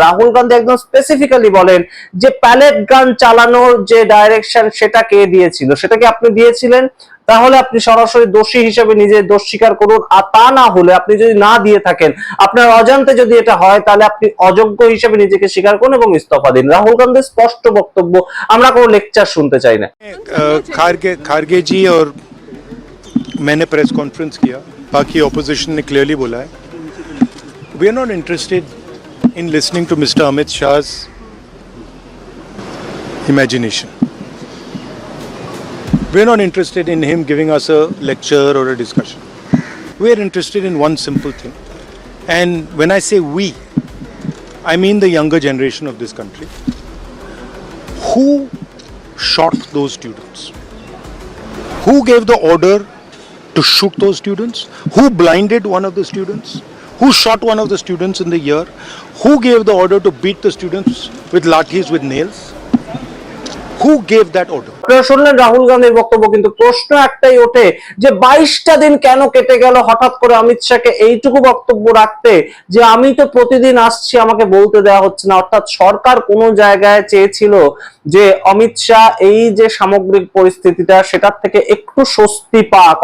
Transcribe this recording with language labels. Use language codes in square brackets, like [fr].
[bn] রাহুল গান্ধী একদম স্পেসিফিক্যালি বলেন যে প্যালেট গান চালানোর যে ডাইরেকশন সেটা কে দিয়েছিল, সেটা কি আপনি দিয়েছিলেন? তাহলে আপনি সরাসরি দোষী হিসেবে নিজে দোষ স্বীকার করুন। আর তা না হলে, আপনি যদি না দিয়ে থাকেন, আপনার অজান্তে যদি এটা হয়, তাহলে আপনি অযোগ্য হিসেবে নিজেকে স্বীকার করুন এবং ইস্তফা দিন। রাহুল গান্ধীর স্পষ্ট বক্তব্য, আমরা কোনো লেকচার শুনতে চাই না। [hi] खारगे जी और मैंने प्रेस कॉन्फ्रेंस किया, बाकी ऑपोजिशन ने क्लियरली बोला है [en] We are not interested in listening to mister Amit Shah's imagination. We are not interested in him giving us a lecture or a discussion. We are interested in one simple thing. And when I say we, I mean the younger generation of this country. Who shot those students? Who gave the order to shoot those students? Who blinded one of the students? Who shot one of the students in the ear? Who gave the order to beat the students with lathis, with nails? Who gave that order? [bn] আপনারা শুনলেন রাহুল গান্ধীর বক্তব্য, কিন্তু প্রশ্ন একটাই ওঠে যে 22টা দিন কেন কেটে গেল হঠাৎ করে অমিত শাহকে এইটুকু বক্তব্য রাখতে, যে আমি তো প্রতিদিন আসছি আমাকে বলতে দেওয়া হচ্ছে না। অর্থাৎ সরকার কোন জায়গায় চেয়েছিল যে অমিত শাহ এই যে সামগ্রিক পরিস্থিতিটা সেটার থেকে একটু স্বস্তি পাক।